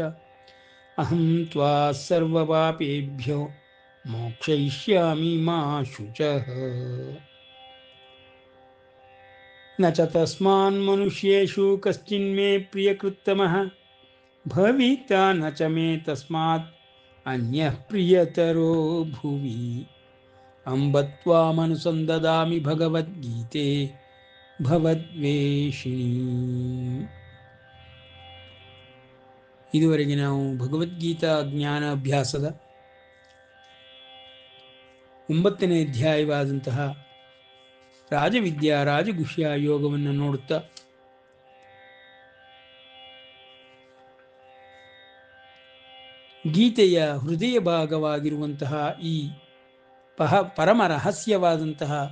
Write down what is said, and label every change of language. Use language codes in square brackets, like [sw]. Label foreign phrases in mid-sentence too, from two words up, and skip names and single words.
[sa] ಅಹಂ ತ್ವಾ ಸರ್ವಪಾಪೇಭ್ಯೋ ಮೋಕ್ಷಯಿಷ್ಯಾಮಿ ಮಾ ಶುಚಃ. ನ ಚ ತಸ್ಮಾನ್ ಮನುಷ್ಯೇಷು ಕಶ್ಚಿನ್ಮೇ ಪ್ರಿಯಕೃತ್ತಮಃ. ಭವಿತಾ ನ ಚ ಮೇ ತಸ್ಮಾತ್ ಅನ್ಯಃ ಪ್ರಿಯತರೋ ಭುವಿ. ಅಂಬ ತ್ವಾಮನುಸಂದದಾಮಿ ಭಗವದ್ಗೀತೆ ಭವದ್ವೇಷಿಣೀ. [kn] ಇದುವರೆಗೆ ನಾವು ಭಗವದ್ಗೀತಾ ಜ್ಞಾನ ಅಭ್ಯಾಸದ 9ನೇ ಅಧ್ಯಾಯವಾದಂತಹ ರಾಜವಿದ್ಯಾ ರಾಜಗುಹ್ಯ ಯೋಗವನ್ನು ನೋಡುತ್ತಾ ಗೀತೆಯ ಹೃದಯ ಭಾಗವಾಗಿರುವಂತಹ ಈ ಪರಮ ರಹಸ್ಯವಾದಂತಹ